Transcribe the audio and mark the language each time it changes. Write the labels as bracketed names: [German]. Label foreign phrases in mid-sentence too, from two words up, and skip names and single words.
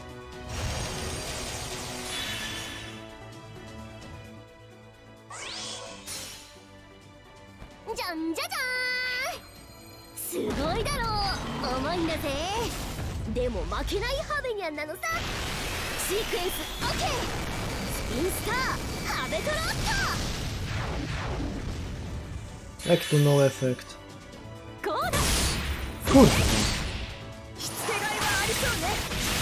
[Japanese] じゃんじゃじゃーん、すごいだろう。重いんだぜ。でも負けないハベニャンなのさ。シークエンス OK。スピンスターハベトロット。 [Polish] Jak to no efekt? [Japanese] こうだ。 [Polish] Kurde. [Japanese] しつけがいはありそうね。